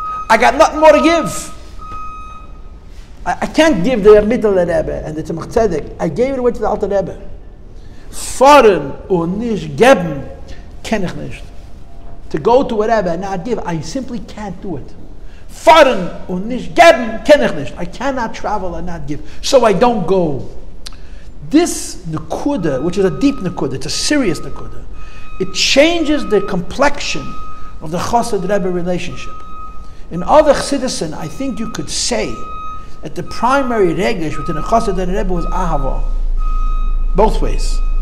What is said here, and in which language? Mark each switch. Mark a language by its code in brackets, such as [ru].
[en] I got nothing more to give. I can't give the Mittel Rebbe and the Tzemach Tzedek. I gave it away to the Alter Rebbe. [yi] Fahren und nicht geben, kenn ich nicht. [en] To go to a Rebbe and not give, I simply can't do it. [yi] Fahren und nicht geben, kenn ich nicht. [en] I cannot travel and not give. So I don't go. This nekuda, which is a deep nekuda, it's a serious nekuda, it changes the complexion of the Chassid Rebbe relationship. In other Chassidus, I think you could say that the primary regesh within a Chassid and a Rebbe was ahava. Both ways.